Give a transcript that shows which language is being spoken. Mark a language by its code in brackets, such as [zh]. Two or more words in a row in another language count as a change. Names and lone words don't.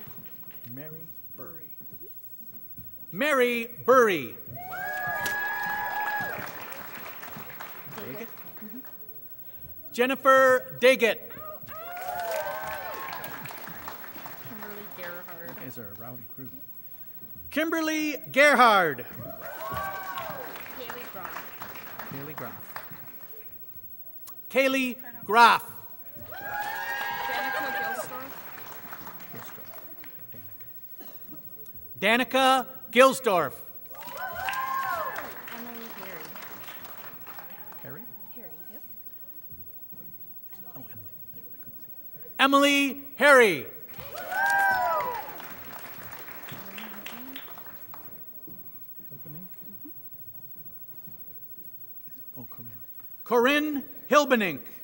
[en] Mary Burry. Mary Burry. Jennifer Daggett. Kimberly Gerhard. These are a rowdy group. Kimberly Gerhard. Haley Groff. Kaylee Groff. Kaylee Groff. Danica Gilsdorf. Danica Gilsdorf. Emily Harry. Harry? Harry, yep. Oh, Emily Harry. Oh, Corinne Hilbenink.